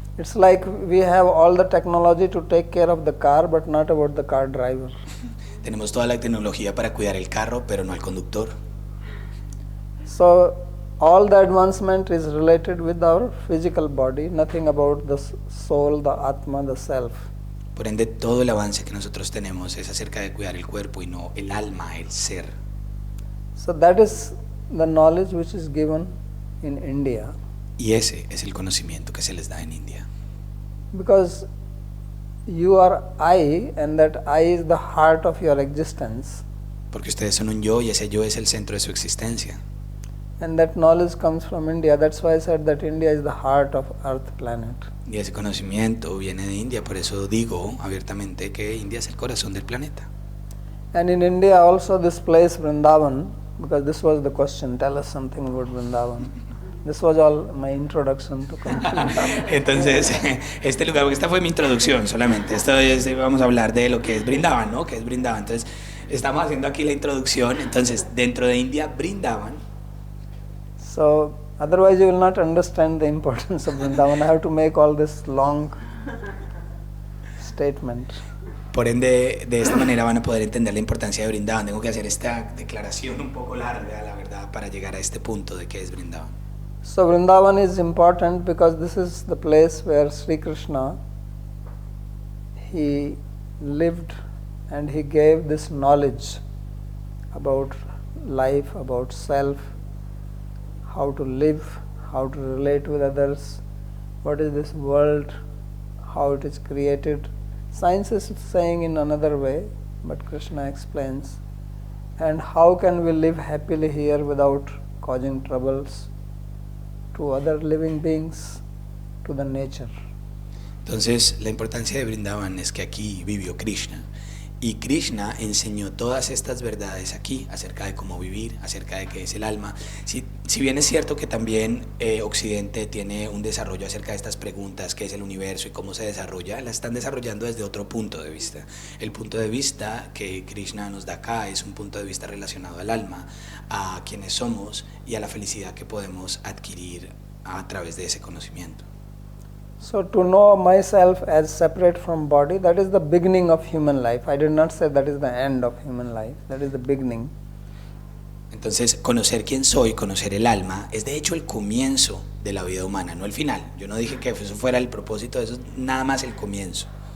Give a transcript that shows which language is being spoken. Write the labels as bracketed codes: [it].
[en] It's like we have all the technology to take care of the car, but not about the car driver. [es] Tenemos toda la tecnología para cuidar el carro, pero no al conductor. [en] So all the advancement is related with our physical body, nothing about the soul, the atma, the self. [es] Por ende, todo el avance que nosotros tenemos es acerca de cuidar el cuerpo y no el alma, el ser. [en] So that is the knowledge which is given in India. [es] Y ese es el conocimiento que se les da en India. [en] Because you are I, and that I is the heart of your existence. [es] Porque ustedes son un yo y ese yo es el centro de su existencia. [en] And that knowledge comes from India. That's why I said that India is the heart of Earth planet. [es] Y ese conocimiento viene de India, por eso digo abiertamente que India es el corazón del planeta. [en] And in India also this place Vrindavan, because this was the question, tell us something about Vrindavan. This was all my introduction to [es] Entonces, este lugar, porque esta fue mi introducción solamente. Esto es, vamos a hablar de lo que es Vrindavan, ¿no? Que es Vrindavan. Entonces, estamos haciendo aquí la introducción. Entonces, dentro de India, Vrindavan. [en] So, otherwise you will not understand the importance of Vrindavan. I have to make all this long statement. [es] Por ende, de esta manera van a poder entender la importancia de Vrindavan. Tengo que hacer esta declaración un poco larga, la verdad, para llegar a este punto de qué es Vrindavan. [en] So Vrindavan is important because this is the place where Sri Krishna, he lived and he gave this knowledge about life, about self, how to live, how to relate with others, what is this world, how it is created. Science is saying in another way, but Krishna explains. And how can we live happily here without causing troubles to other living beings, to the nature. [es] Entonces, la importancia de Vrindavan es que aquí vivió Krishna. Y Krishna enseñó todas estas verdades aquí, acerca de cómo vivir, acerca de qué es el alma. Si bien es cierto que también Occidente tiene un desarrollo acerca de estas preguntas, qué es el universo y cómo se desarrolla, la están desarrollando desde otro punto de vista. El punto de vista que Krishna nos da acá es un punto de vista relacionado al alma, a quienes somos y a la felicidad que podemos adquirir a través de ese conocimiento. [en] So to know myself as separate from body, that is the beginning of human life. I did not say that is the end of human life. That is the beginning. [es] Entonces, conocer quién soy, conocer el alma, es de hecho el comienzo de la vida humana, no el final. Yo no dije que eso fuera el propósito, eso es nada más el comienzo.